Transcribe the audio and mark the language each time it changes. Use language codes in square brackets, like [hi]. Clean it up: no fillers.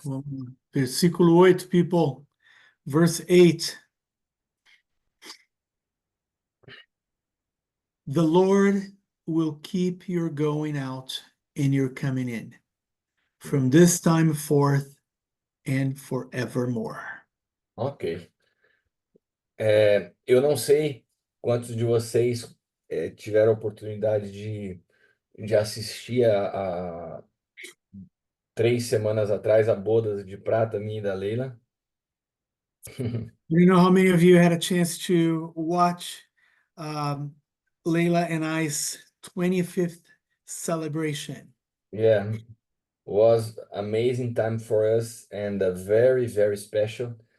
[pt] Vamos lá. Versículo 8, people. [en] Verse 8. The Lord will keep your going out and your coming in from this time forth and forevermore. Ok. [pt] Eu não sei quantos de vocês tiveram a oportunidade de assistir a 3 semanas atrás a Bodas de Prata minha e da Leila. [en] I don't know how many of you had a chance to watch Layla and I's 25th celebration. Yeah, was amazing time for us and very, very special.